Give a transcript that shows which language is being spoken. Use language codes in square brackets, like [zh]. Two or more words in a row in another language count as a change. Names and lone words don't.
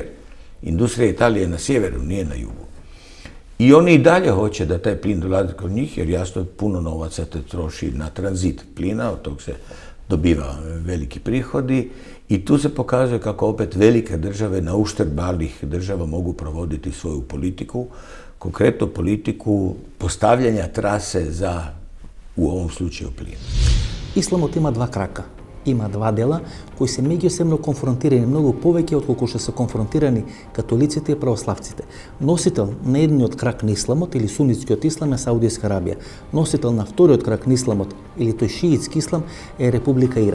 [hr] Industrija Italije je na sjeveru, nije na jugu. I oni i dalje hoće da taj plin dolazi kod njih, jer jasno puno novaca te troši na tranzit plina, od tog se dobiva veliki prihodi i tu se pokazuje kako opet velike države na uštrb malih država mogu provoditi svoju politiku, konkretno politiku postavljanja trase za, u ovom slučaju, plin. [mk] Исламот има два крака. Има два дела кои се меѓусебно конфронтирани многу повеќе отколку што се конфронтирани католиците и православците. Носител на едниот крак на исламот или сунитскиот ислам е Саудиска Арабија. Носител на вториот крак на исламот или тој шиитски ислам е Република Иран.